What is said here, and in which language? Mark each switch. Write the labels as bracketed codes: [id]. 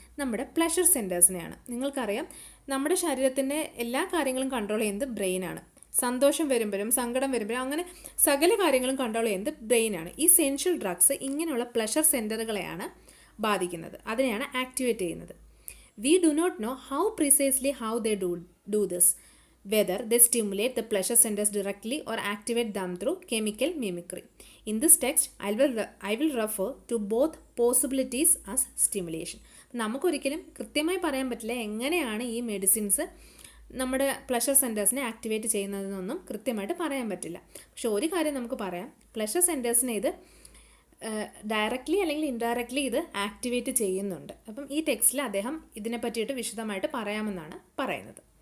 [ml] നമ്മുടെ പ്ലഷർ സെൻറ്റേഴ്സിനെയാണ്. നിങ്ങൾക്കറിയാം, നമ്മുടെ ശരീരത്തിൻ്റെ എല്ലാ കാര്യങ്ങളും കൺട്രോൾ ചെയ്യുന്നത് ബ്രെയിനാണ്. സന്തോഷം വരുമ്പോഴും സങ്കടം വരുമ്പോഴും അങ്ങനെ സകല കാര്യങ്ങളും കൺട്രോൾ ചെയ്യുന്നത് ബ്രെയിനാണ്. ഈ സെൻഷ്യൽ ഡ്രഗ്സ് ഇങ്ങനെയുള്ള പ്ലഷർ സെൻറ്ററുകളെയാണ് ബാധിക്കുന്നത്, അതിനെയാണ് ആക്ടിവേറ്റ് ചെയ്യുന്നത്. [en] We do not know how precisely how they do this, whether they stimulate the pleasure centers directly or activate them through chemical mimicry. In this text, I will refer to both possibilities as stimulation. [ml] നമുക്കൊരിക്കലും കൃത്യമായി പറയാൻ പറ്റില്ല എങ്ങനെയാണ് ഈ medicines നമ്മുടെ pleasure സെൻറ്റേഴ്സിനെ activate ചെയ്യുന്നതെന്നൊന്നും കൃത്യമായിട്ട് പറയാൻ പറ്റില്ല. പക്ഷെ ഒരു കാര്യം നമുക്ക് പറയാം, പ്ലഷർ സെൻറ്റേഴ്സിനെ ഇത് ഡയറക്റ്റ്ലി അല്ലെങ്കിൽ ഇൻഡയറക്റ്റ്ലി ഇത് ആക്ടിവേറ്റ് ചെയ്യുന്നുണ്ട്. അപ്പം ഈ ടെക്സ്റ്റിൽ അദ്ദേഹം ഇതിനെ പറ്റിയിട്ട് വിശദമായിട്ട് പറയാമെന്നാണ് പറയുന്നത്.